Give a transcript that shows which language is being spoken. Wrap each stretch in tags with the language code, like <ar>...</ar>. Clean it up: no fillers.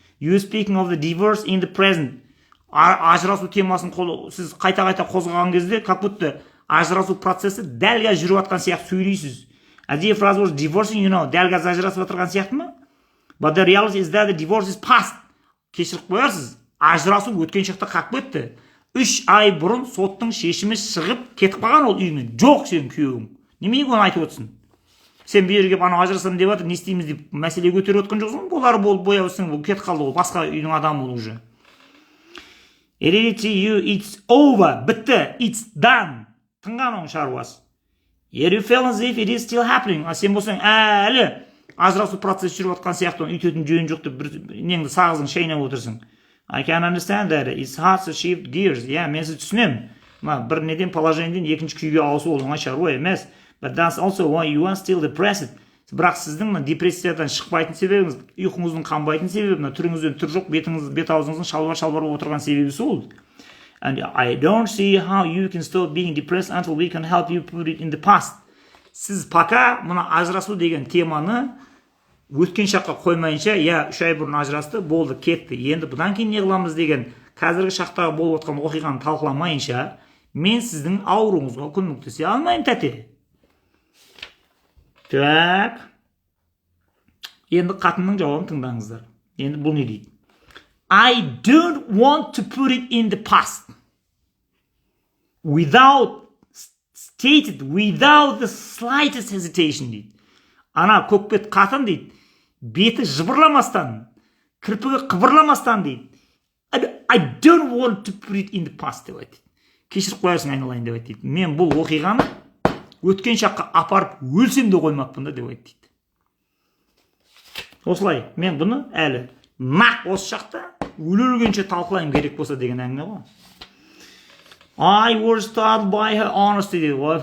<en>You speaking of the divorce in the present.</en> <kk>Ажырасу темасын сіз қайта қозғаған кезде,</kk> <ru>как будто</ru> <kk>ажырасу процесі дәлге жүріп жатқан сияқты сөйлейсіз. Әдейі фраза</kk> <en>was divorcing, you know,</en> <kk>дәлге ажырасып жатырған сияқты ма?</kk> <en>But the reality is that the divorce is past.</en> <kk>Кешіріп қоярсыз, ажырасу өткен шақта қақ бетті. 3 ай бұрын соттың шешімі шығып кетіп қалған ол үйінен. Жоқ сен күйеуің. Немене оны айтып отырсың? Сен бір жерге ана ажырасам деп жатыр, не істейміз деп мәселе көтеріп отқан жоқсың. Болар болып бояусың, бұл кетіп қалды, ол басқа үйдің адамы ол уже.</kk> <en>It's over,</en> <kk>бітті,</kk> <en>it's done.</en> <kk>Тыңған оның шаруасы.</kk> <en>You feel as if it is still happening.</en> <kk>Сен болсаң, әлі ажырасу процесі жүріп жатқан сияқты, үйтетін жөні жоқ деп неңді сағызың шайнап отырсың.</kk> <en>I can understand that. It's hard to shift gears.</en> <kk>Мен сіз түсінем. Бір неден положениеден екінші күйге ауысу ол оңай шаруа емес.</kk> <en>But that's also why you are still depressed.</en> <kk>Бірақ сіздің депрессиядан шықпайтын себебіңіз, ұйқыңыздың қанбайтын себебі, түріңізден түр жоқ, бет аузыңыздың шалбар отырған себебі сол.</kk> <en>And I don't see how you can stop being depressed until we can help you put it in the past.</en> <kk>Сіз пока мына ажырасу деген теманы өткен шаққа қоймайынша, 3 ай бұрын ажырасты, болды, кетті. Енді бұдан кейін не қыламыз деген қазіргі шақтағы болып отқан оқиғаны талқыламайынша, мен сіздің ауруыңызға көмектесе алмаймын, тәте. Так. Енді қатынның жауабын тыңдаңыздар. Енді бұл не дейді?</kk> <en>I don't want to put it in the past. Without the slightest hesitation дейді.</en> <kk>Ана көкбет қатын дейді. Беті жыбырламастан, кірпігі қыбырламастан дейді.</kk> <en>I don't want to put it in the past</en> <kk>деп айтты. Кешіріп қоярсың айналайын деп айтты. Мен бұл оқиғаны өткен шаққа апарып өлсем де қоймаппын да деп айтты. Осылай, мен бұны әлі нақ осы шақта өлгенше талқылайым керек болса деген әңгіме ғой.</kk> <en>I was startled by her honesty дейді.</en>